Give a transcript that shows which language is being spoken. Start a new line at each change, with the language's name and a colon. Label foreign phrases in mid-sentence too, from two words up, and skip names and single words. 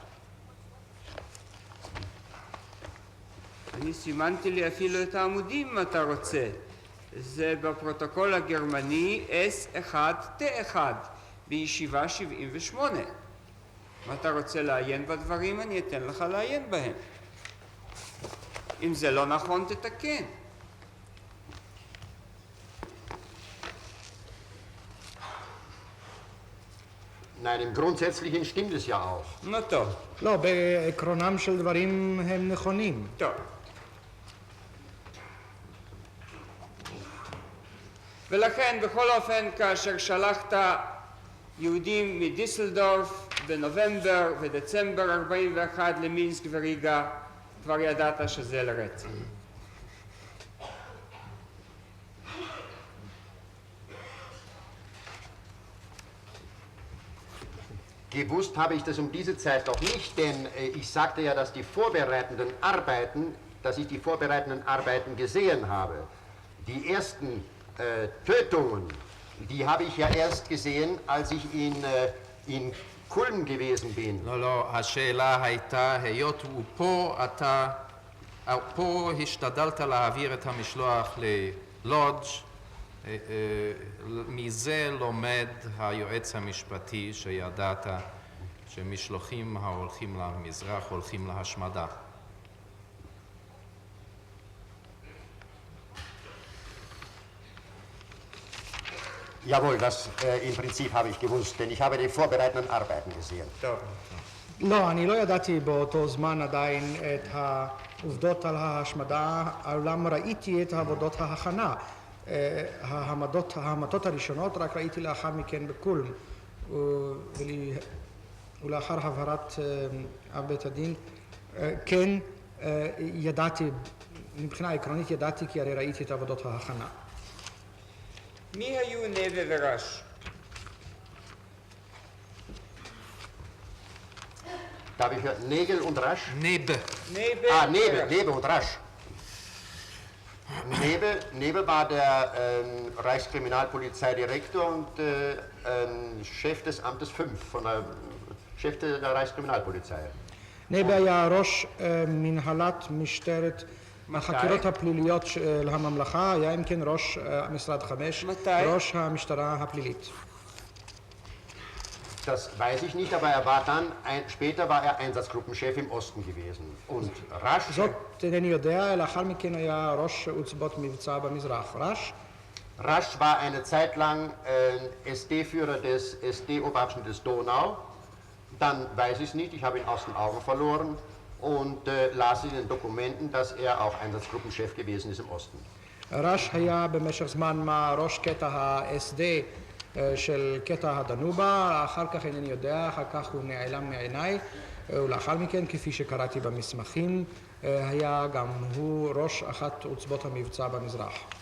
Hebrew: אני סימנתי לי אפילו את העמודים אם אתה רוצה. זה בפרוטוקול הגרמני S1T1 בישיבה 78. אם אתה רוצה לעיין בדברים, אני אתן לך לעיין בהם. אם זה לא נכון, תתקן.
German: Nein, im Grundsätzlichen stimmt es ja auch.
Hebrew: נו טוב, לא, בעקרונם של דברים הם נכונים. טוב. ולכן, בכל אופן, כאשר שלחת יהודים מדיסלדורף בנובמבר ודצמבר 41 למינסק וריגה, כבר ידעת שזה לרצח.
German: Gewusst habe ich das um diese Zeit noch nicht, denn ich sagte ja, dass ich die vorbereitenden Arbeiten gesehen habe. Die ersten Tötungen, die habe ich ja erst gesehen, als ich in Kulm gewesen bin.
Hebrew: לא, לא, השאלה הייתה, היות ופה אתה, פה השתדלת להעביר את המשלוח ללודג', מזה לומד היועץ המשפטי שידעת שמשלוחים ההולכים למזרח הולכים להשמדה.
German: Jawohl, das im Prinzip habe ich gewusst, denn ich habe die vorbereitenden Arbeiten gesehen.
Hebrew: טוב. לא, אני לא ידעתי באותו זמן עדיין את העובדות על ההשמדה, אולם ראיתי את עבודות ההכנה. ההמתות הראשונות רק ראיתי לאחר מכן בקולם, ולאחר הבהרת אב בית הדין, כן ידעתי, מבחינה עקרונית ידעתי כי הרי ראיתי את עבודות ההכנה. מי היו נבה ורש?
German: Darf ich hören? Nägel und Rasch?
Hebrew: נב. נבה
German: Nebe und Rasch. Nebe war der Reichskriminalpolizeidirektor und Chef des Amtes 5, Chef der Reichskriminalpolizei.
Hebrew: נבה היה ראש מנהלת משטרת החקירות הפליליות של הממלכה, היה אם כן ראש משרד 5, מתי? ראש המשטרה הפלילית.
German: Das weiß ich nicht, aber er war dann, später war er Einsatzgruppenchef im Osten gewesen. Und Rasch,
Hebrew: זאת אינני יודע, לאחר מכן היה ראש עוצבות מבצע במזרח.
German: Rasch war eine Zeit lang SD-Führer des SD-Oberabschnittes Donau. Dann weiß ich es nicht, ich habe ihn aus den Augen verloren und las in den Dokumenten, dass er auch Einsatzgruppenchef gewesen ist im Osten.
Hebrew: ראש היה במשך זמן מה ראש קטע ה-SD של קטע הדנובה, אחר כך אינני יודע, אחר כך הוא נעלם מעיניי, ולאחר מכן, כפי שקראתי במסמכים, היה גם הוא ראש אחת עוצבות המבצע במזרח.